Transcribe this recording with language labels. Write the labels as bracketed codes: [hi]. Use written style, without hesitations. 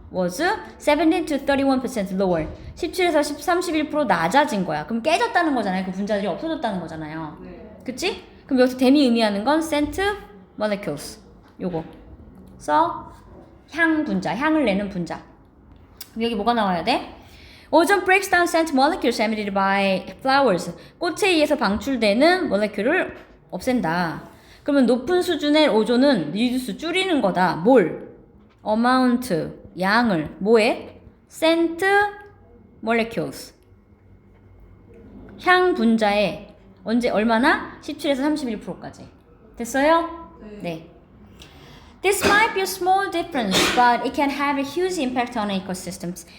[en] was 17 to 31% lower. [ko] 17에서 31% 낮아진 거야. 그럼 깨졌다는 거잖아요. 그 분자들이 없어졌다는 거잖아요. 네. 그치? 그럼 여기서 댐이 의미하는 건 scent molecules. 요거. 향 분자, 향을 내는 분자. 그럼 여기 뭐가 나와야 돼? [en] Ozone breaks down scent molecules emitted by flowers. [ko] 꽃에 의해서 방출되는 모레큘을 없앤다. 그러면 높은 수준의 오존은 reduce 줄이는 거다. 뭘? amount 양을 뭐에? scent molecules 향 분자에 언제 얼마나? 17에서 31%까지. 됐어요? 네. [en] This might be a small difference, but it can have a huge impact on ecosystems.